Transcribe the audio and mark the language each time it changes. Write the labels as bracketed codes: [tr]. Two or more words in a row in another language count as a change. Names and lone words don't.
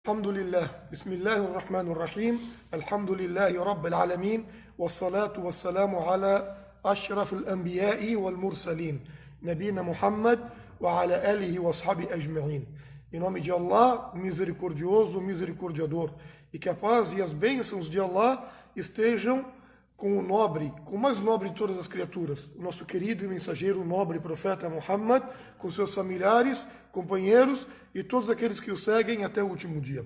[ar] الحمد لله بسم الله الرحمن الرحيم الحمد لله رب العالمين والصلاة والسلام على أشرف الأنبياء والمرسلين نبينا محمد وعلى آله وأصحابه أجمعين. [pt] Em nome de Allah, o misericordioso, o misericordiador, e que a paz e as bênçãos de Allah estejam com o nobre, com o mais nobre de todas as criaturas, o nosso querido e mensageiro, nobre profeta Muhammad, com seus familiares, companheiros e todos aqueles que o seguem até o último dia.